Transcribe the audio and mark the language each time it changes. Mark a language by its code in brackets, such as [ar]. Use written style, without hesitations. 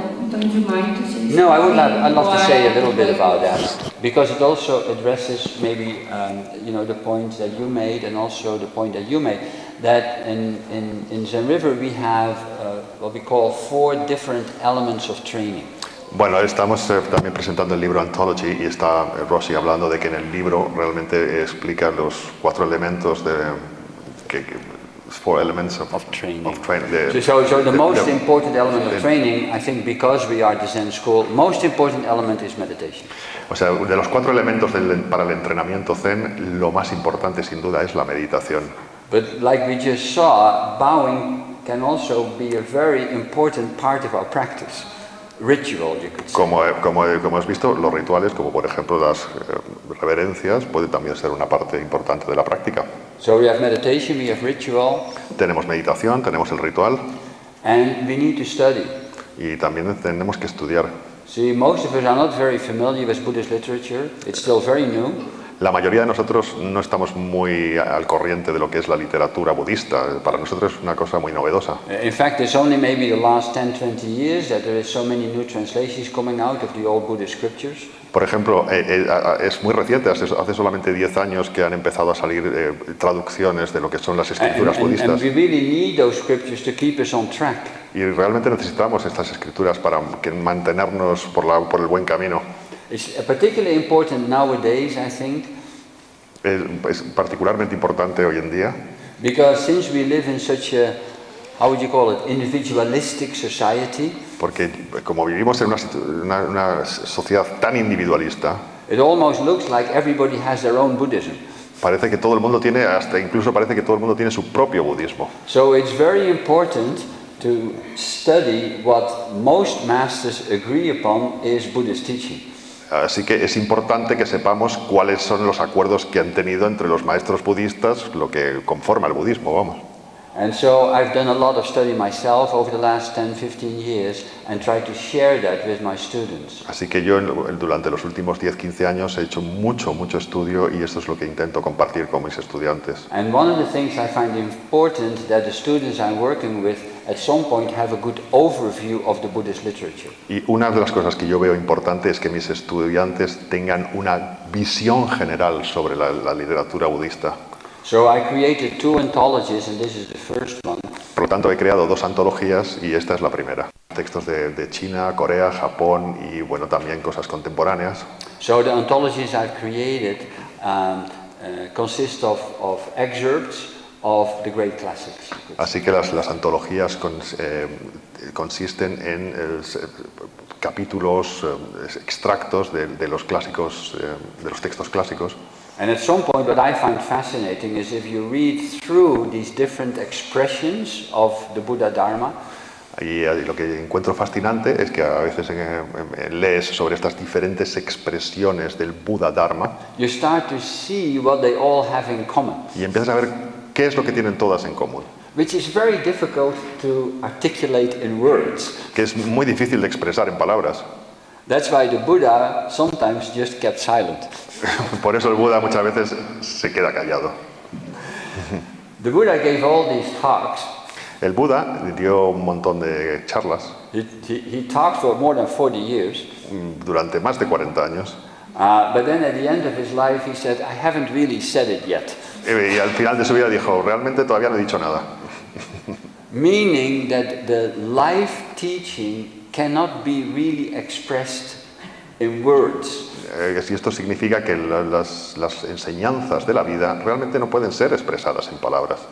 [en] Don't you mind to say No, I'd love to say a why- little bit about that, because it also addresses maybe the point that you made, and also the point that you made, that in Zen River we have what we call 4 different elements of training. [es] Bueno, estamos también presentando el libro Anthology y está Rossi hablando de que en el libro realmente explica los 4 elementos de [en] 4 elements of Training. So The most important element of training, I think, because we are the Zen school, most important element is meditation. [es] O sea, de los 4 elementos para el entrenamiento Zen, lo más importante sin duda es la meditación. [en] But like we just saw, bowing can also be a very important part of our practice. Ritual, you could say. [es] Como hemos visto, los rituales, como por ejemplo las reverencias, pueden también ser una parte importante de la práctica. [en] So we have meditation, we have ritual, [es] Tenemos meditación, tenemos el ritual [en] and we need to study. [es] y también tenemos que estudiar. [en] See, most of us are not very familiar with Buddhist literature. It's still very new. [es] La mayoría de nosotros no estamos muy al corriente de lo que es la literatura budista. Para nosotros es una cosa muy novedosa. [en] In fact, it's only maybe the last 10, 20 years that there is so many new translations coming out of the old Buddhist scriptures. [es] Por ejemplo, es muy reciente, hace solamente 10 años que han empezado a salir traducciones de lo que son las escrituras budistas. [en] And we really need those scriptures to keep us on track. [es] Y realmente necesitamos estas escrituras para mantenernos por el buen camino. [en] It's particularly important nowadays, I think, [es] Es particularmente importante hoy en día, [en] because since we live in such a, how would you call it, individualistic society, [es] porque como vivimos en una sociedad tan individualista, [en] it almost looks like everybody has their own Buddhism. [es] parece que todo el mundo tiene, incluso parece que todo el mundo tiene su propio budismo. [en] So it's very important to study what most masters agree upon is Buddhist teaching. [es] Así que es importante que sepamos cuáles son los acuerdos que han tenido entre los maestros budistas, lo que conforma el budismo, vamos. [en] And so I've done a lot of study myself over the last 10, 15 years and tried to share that with my students. [es] Así que yo durante los últimos 10-15 años he hecho mucho estudio y esto es lo que intento compartir con mis estudiantes. [en] And one of the things I find important that the students I'm working with at some point have a good overview of the Buddhist literature. [es] Y una de las cosas que yo veo importante es que mis estudiantes tengan una visión general sobre la literatura budista. [en] So I created 2 anthologies, and this is the first one. [es] Por lo tanto, he creado 2 antologías y esta es la primera. Textos de China, Corea, Japón y bueno, también cosas contemporáneas. [en] So the anthologies I've created consist of excerpts of the great classics. [es] Así que las antologías consisten en capítulos, extractos de los clásicos, de los textos clásicos. [en] And at some point what I find fascinating is if you read through these different expressions of the Buddha Dharma, [es] Y lo que encuentro fascinante es que a veces lees sobre estas diferentes expresiones del Buda Dharma [en] you start to see what they all have in common, [es] y empiezas a ver qué es lo que tienen todas en común, [en] which is very difficult to articulate in words. [es] que es muy difícil de expresar en palabras. [en] That's why the Buddha sometimes just kept silent. [es] Por eso el Buda muchas veces se queda callado. [en] The Buddha gave all these talks. [es] El Buda dio un montón de charlas [en] He talked for more than 40 years. [es] durante más de 40 años. [en] But then at the end of his life, he said, I haven't really said it yet. [es] Y al final de su vida dijo, realmente todavía no he dicho nada. [en] Meaning that the life teaching cannot be really expressed in words. [es] Y esto significa que las enseñanzas de la vida realmente no pueden ser expresadas en palabras.